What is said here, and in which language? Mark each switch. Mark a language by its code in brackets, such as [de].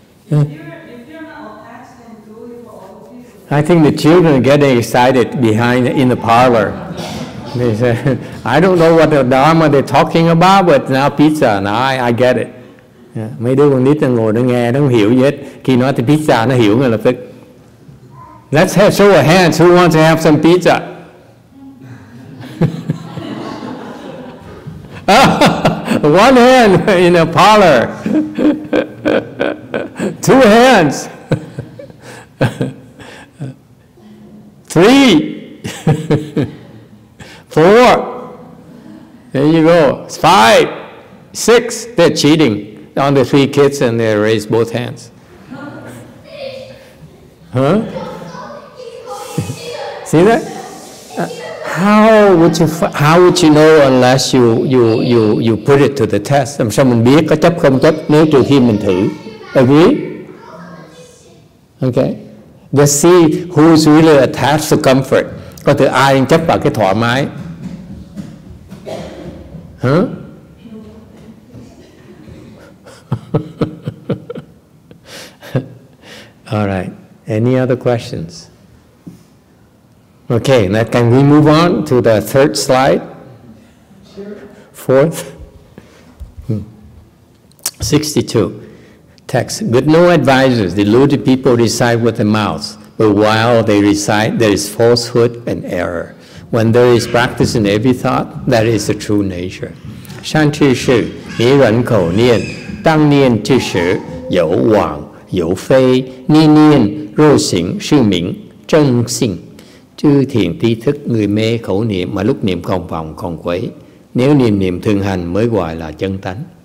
[en] If you're not attached, then do it for other people. I think the children are getting excited in the parlor. They say, I don't know what the Dharma they're talking about, but now pizza, now I get it. Yeah. [vi] Mấy đứa con nít nó ngồi nó nghe, nó không hiểu gì hết. Khi nói tới pizza, nó hiểu ngay lập tức. [en] Let's show a hands who wants to have some pizza. One hand in a parlor. Two hands. Three. Four. There you go. 5, 6. They're cheating on the 3 kids and they raise both hands. Huh? See that? How would you know unless you put it to the test? [vi] Làm sao mình biết có chấp không chấp nếu trừ khi mình thử? [en] Agree? Okay. Let's see who's really attached to comfort. [vi] Có thể ai chấp vào cái thoải mái? [en] Huh? All right. Any other questions? Okay, now can we move on to the 3rd slide? Sure. 4th? 62. Text. But no advisors. Deluded people recite with the mouth, but while they recite, there is falsehood and error. When there is practice in every thought, that is the true nature. [zh] 善知识，迷人口念，当念之时，有往有非，念念若行是名正性. [vi] Chư thiền tri thức người mê khẩu niệm mà lúc niệm còn vòng còn quấy. Nếu niệm thường hành mới gọi là chân tánh.